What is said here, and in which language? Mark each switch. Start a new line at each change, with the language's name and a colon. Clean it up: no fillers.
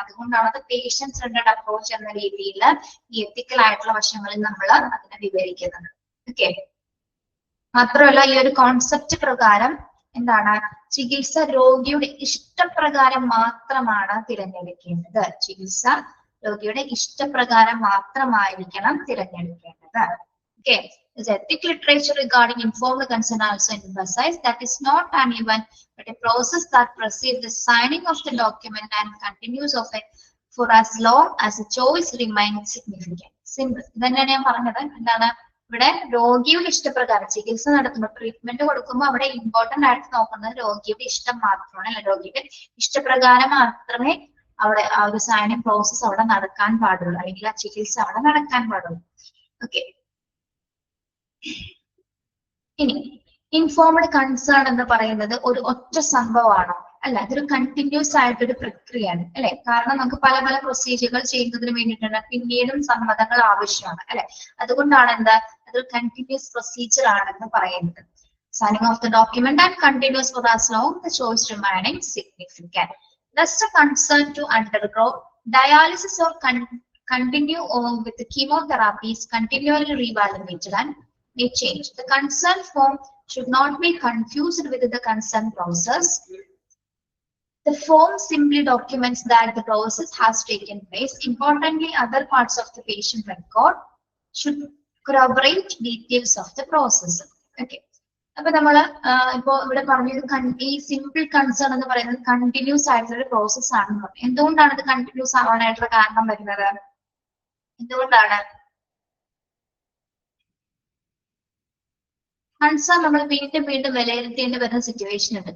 Malayalam: അതുകൊണ്ടാണ് അത് patient centred approach എന്ന രീതിയിൽ ഈ എത്തിക്കൽ ആയിട്ടുള്ള വശങ്ങളിൽ നമ്മൾ അതിനെ വിവരിക്കുന്നത്. ഓക്കെ, മാത്രമല്ല ഈ ഒരു കോൺസെപ്റ്റ് പ്രകാരം എന്താണ്? ചികിത്സ രോഗിയുടെ ഇഷ്ടപ്രകാരം മാത്രമാണ് തിരഞ്ഞെടുക്കേണ്ടത്. ചികിത്സ രോഗിയുടെ ഇഷ്ടപ്രകാരം മാത്രമായിരിക്കണം തിരഞ്ഞെടുക്കേണ്ടത്.
English: Okay, the ethical literature regarding informed consent also emphasizes that it's not an event but a process that precedes the signing of the document and continues of a for as long as the choice remains significant.
Malayalam: Simple. ഇതന്നെയാണ് ഞാൻ പറഞ്ഞത്. എന്താണ് ഇവിടെ രോഗിയുടെ ഇഷ്ടപ്രകാരം ചികിത്സ നടത്തുമ്പോൾ treatment കൊടുക്കുമ്പോൾ അവിടെ ഇമ്പോർട്ടന്റ് ആയിട്ട് നോക്കുന്നത് രോഗിയുടെ ഇഷ്ടം മാത്രമാണ്. അല്ല, രോഗിയുടെ ഇഷ്ടപ്രകാരം മാത്രമേ അവിടെ ആ ഒരു സൈനിങ് പ്രോസസ് അവിടെ നടക്കാൻ പാടുള്ളൂ, അല്ലെങ്കിൽ ആ ചികിത്സ അവിടെ നടക്കാൻ പാടുള്ളൂ. ഓക്കെ, ഇനി ഇൻഫോംഡ് കൺസേൺ എന്ന് പറയുന്നത് ഒരു ഒറ്റ സംഭവമാണോ? അല്ല, അതൊരു കണ്ടിന്യൂസ് ആയിട്ടൊരു പ്രക്രിയയാണ് അല്ലെ. കാരണം നമുക്ക് പല പല പ്രൊസീജിയറുകൾ ചെയ്യുന്നതിന് വേണ്ടിയിട്ടുണ്ട്, പിന്നീടും സമ്മതങ്ങൾ ആവശ്യമാണ് അല്ലെ. അതുകൊണ്ടാണ് എന്താ അതൊരു കണ്ടിന്യൂസ് പ്രൊസീജിയർ ആണെന്ന് പറയുന്നത്.
English: Signing off the document and continuous four as long the choice remaining significant. Thus the consent to undergo dialysis or continue on with the chemotherapy is continually reevaluated and may change. The consent form should not be confused with the consent process. The form simply documents that the process has taken place. Importantly, other parts of the patient record should corroborate details of the process. Okay.
Malayalam: അപ്പൊ നമ്മള് ഇപ്പോ ഇവിടെ പറഞ്ഞത് ഈ simple concern എന്ന് പറയുന്നത് continuous ആയിട്ടുള്ള process ആണെന്ന് പറഞ്ഞു. എന്തുകൊണ്ടാണ് ഇത് കണ്ടിന്യൂസ് ആവാനായിട്ടുള്ള കാരണം വരുന്നത്? എന്തുകൊണ്ടാണ് കൺസേൺ നമ്മൾ വീണ്ടും വീണ്ടും വിലയിരുത്തേണ്ടി വരുന്ന സിറ്റുവേഷൻ ഉണ്ട്?